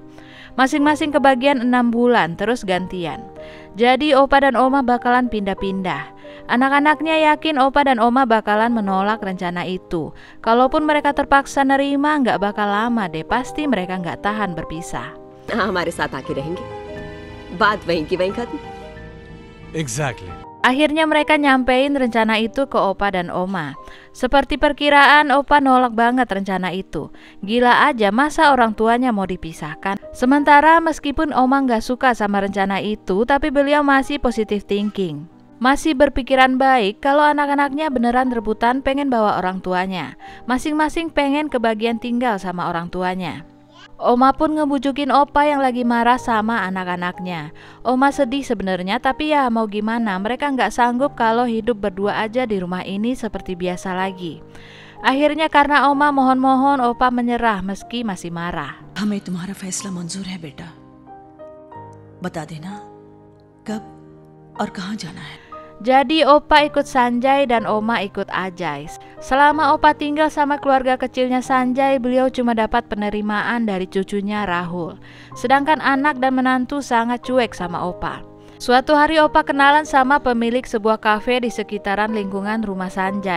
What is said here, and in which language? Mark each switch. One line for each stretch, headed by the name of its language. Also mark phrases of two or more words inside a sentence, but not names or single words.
Indonesian: Masing-masing kebagian 6 bulan, terus gantian. Jadi Opa dan Oma bakalan pindah-pindah. Anak-anaknya yakin Opa dan Oma bakalan menolak rencana itu. Kalaupun mereka terpaksa nerima, nggak bakal lama deh. Pasti mereka nggak tahan berpisah.
Hindi: हाँ, हमारे साथ आके रहेंगे। बात वहीं की वहीं खत्म। एग्जैक्टली।
Indonesian: Akhirnya mereka nyampein rencana itu ke Opa dan Oma. Seperti perkiraan, Opa nolak banget rencana itu. Gila aja, masa orang tuanya mau dipisahkan. Sementara meskipun Oma nggak suka sama rencana itu, tapi beliau masih
English: positive thinking.
Indonesian: Masih berpikiran baik kalau anak-anaknya beneran rebutan pengen bawa orang tuanya. Masing-masing pengen kebagian tinggal sama orang tuanya. Oma pun ngebujukin Opa yang lagi marah sama anak-anaknya. Oma sedih sebenarnya, tapi ya mau gimana, mereka nggak sanggup kalau hidup berdua aja di rumah ini seperti biasa lagi. Akhirnya karena Oma mohon-mohon, Opa menyerah meski masih marah.
Hindi: हमें तुम्हारा फैसला मंजूर है बेटा। बता देना कब और कहाँ जाना है।
Indonesian: Jadi Opa ikut Sanjay dan Oma ikut Ajay. Selama Opa tinggal sama keluarga kecilnya Sanjay, beliau cuma dapat penerimaan dari cucunya Rahul. Sedangkan anak dan menantu sangat cuek sama Opa. Suatu hari Opa kenalan sama pemilik sebuah kafe di sekitaran lingkungan rumah Sanjay.